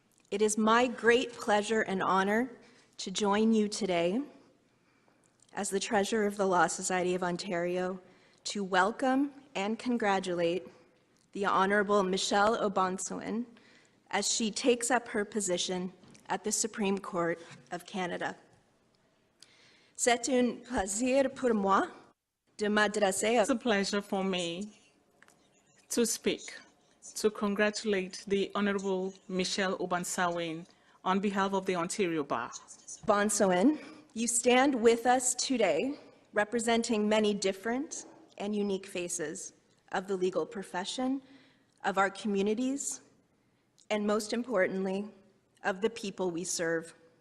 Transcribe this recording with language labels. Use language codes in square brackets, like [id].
[en] It is my great pleasure and honor to join you today as the Treasurer of the Law Society of Ontario to welcome and congratulate the Honourable Michelle O'Bonsawin as she takes up her position at the Supreme Court of Canada. [fr] C'est un plaisir pour moi de m'adresser à... [en] It's a pleasure for me to speak, to congratulate the Honourable Michelle O'Bonsawin on behalf of the Ontario Bar. O'Bonsawin, you stand with us today representing many different and unique faces of the legal profession, of our communities, and most importantly, of the people we serve.